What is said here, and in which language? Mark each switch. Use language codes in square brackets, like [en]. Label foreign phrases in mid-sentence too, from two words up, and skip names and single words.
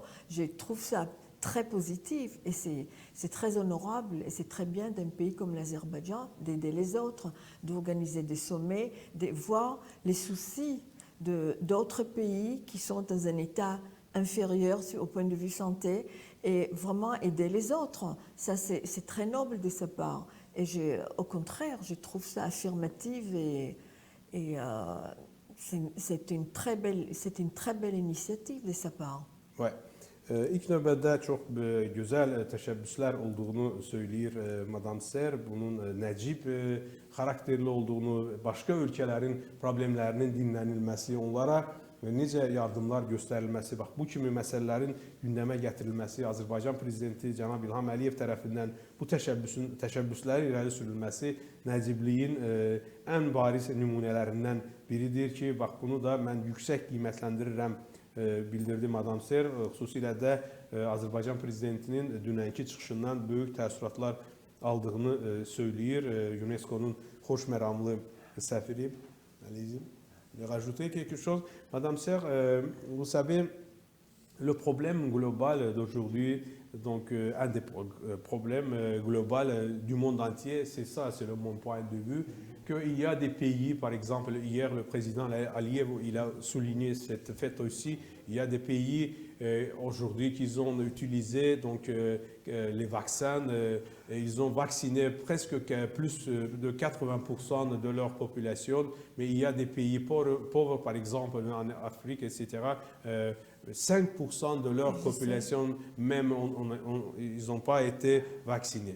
[fr] Je trouve ça très positif et c'est très honorable et c'est très bien d'un pays comme l'Azerbaïdjan d'aider les autres, d'organiser des sommets, de voir les soucis d'autres pays qui sont dans un état inférieur au point de vue santé et vraiment aider les autres. Ça, c'est très noble de sa part. Et au contraire, je trouve ça affirmatif et c'est une très belle initiative de sa part. Ouais. [az] İlk növbədə çox gözəl təşəbbüslər olduğunu söyləyir Madam Ser. Bunun nəcib xarakterli olduğunu, başqa ölkələrin problemlərinin dinlənilməsi, onlara necə yardımlar göstərilməsi, bu kimi məsələlərin gündəmə gətirilməsi, Azərbaycan Prezidenti cənab İlham Əliyev tərəfindən bu təşəbbüslərin irəli sürülməsi nəcibliyin ən bariz nümunələrindən biridir ki, bunu da mən yüksək qiymətləndirirəm, bildirdi Madam Ser. Xüsusilə də Azərbaycan Prezidentinin dünənki çıxışından böyük təəssüratlar aldığını söyləyir UNESCO-nun xoş məramlı səfiri. Allez-y. [fr] Rajouter quelque chose. Madame Ser, vous savez, le problème global d'aujourd'hui, donc un des problèmes globaux du monde entier, c'est ça, c'est mon point de vue, qu'il y a des pays, par exemple, hier le président Aliyev, il a souligné cette fête aussi, il y a des pays aujourd'hui qui ont utilisé donc, les vaccins, et ils ont vacciné presque plus de 80% de leur population, mais il y a des pays pauvres, par exemple en Afrique, etc., 5% de leur population, même, ils n'ont pas été vaccinés.